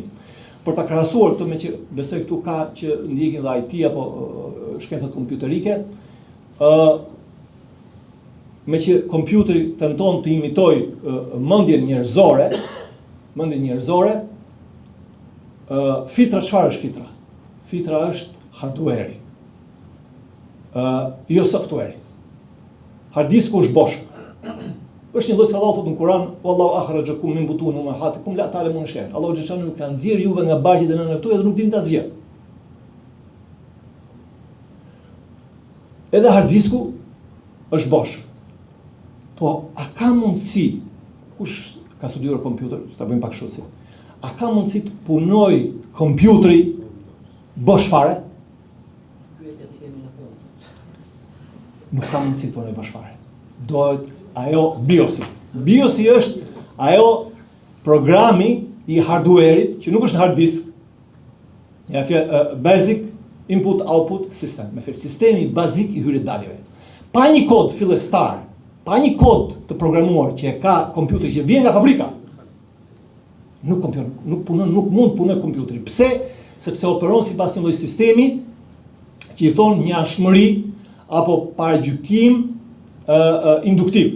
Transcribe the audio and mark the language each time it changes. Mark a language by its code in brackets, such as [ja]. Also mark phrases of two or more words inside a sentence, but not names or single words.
[sq] Për ta krahasuar këtë me që besoj këtu ka që ndjekin dhe IT apo shkencat kompjuterike, me që kompjuteri tenton të imitoj mendjen njerëzore, fitra çfarë është fitra? Fitra është hardware. Jo software. [en] Hard disku [sq] është bosh. Është një lloj sallallahu thotë në Kur'an, [ar] والله أخرجكم من بطون أمهاتكم لا تعلمون شيئا. [sq] Allahu xhallahu ka nxjerr juve nga barqet e nënave tuaja dhe nuk dini asgjë. Edhe [en] hard disku [sq] është bosh. Po, a ka mundësi, kush ka studiuar kompjuter, ta bëjmë pak kështu si. A ka mundësi të punoj kompjuteri bosh fare? Nuk ka mundësi të punoj bosh fare. Dohet ajo BIOS-i. BIOS-i është ajo programi i hardware-it, që nuk është [en] hard disk. Ja basic input output system, [sq] me fjalë sistemi bazik i hyrje daljeve. Pa një kod fillestar, pa një kod të programuar që e ka kompjuteri që vjen nga fabrika, nuk mund punoj kompjuteri. Pse? Sepse operon sipas një lloj sistemi që i thon njashmëri apo paragjykim induktiv.